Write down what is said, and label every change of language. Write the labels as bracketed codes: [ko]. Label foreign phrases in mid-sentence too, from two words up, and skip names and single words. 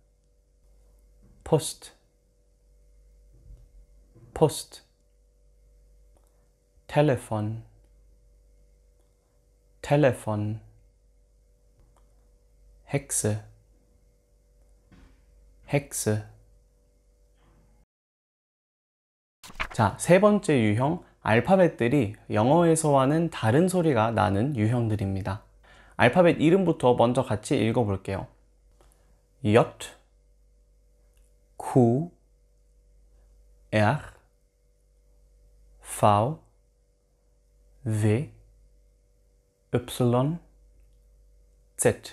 [de] Post, Post. Telefon, Telefon. Hexe, Hexe. [ko] 자, 세 번째 유형, 알파벳들이 영어에서와는 다른 소리가 나는 유형들입니다. 알파벳 이름부터 먼저 같이 읽어볼게요. J, Q, R, V, W, Y, Z.